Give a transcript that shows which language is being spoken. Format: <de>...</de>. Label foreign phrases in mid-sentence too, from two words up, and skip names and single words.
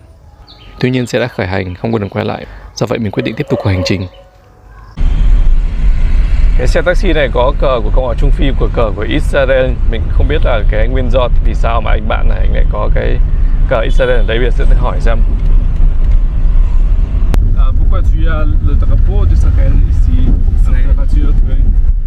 <vi>Tuy nhiên xe đã khởi hành, không có đường quay lại. Do vậy mình quyết định tiếp tục cuộc hành trình. Cái xe taxi này có cờ của Cộng hòa Trung Phi, của cờ của Israel. Mình không biết là cái nguyên do vì sao mà anh bạn này anh lại có cái cờ Israel ở đây. Bây giờ sẽ hỏi xem.</vi> <fr>Pourquoi tu as le drapeau d'Israël ici sur ta voiture?</fr>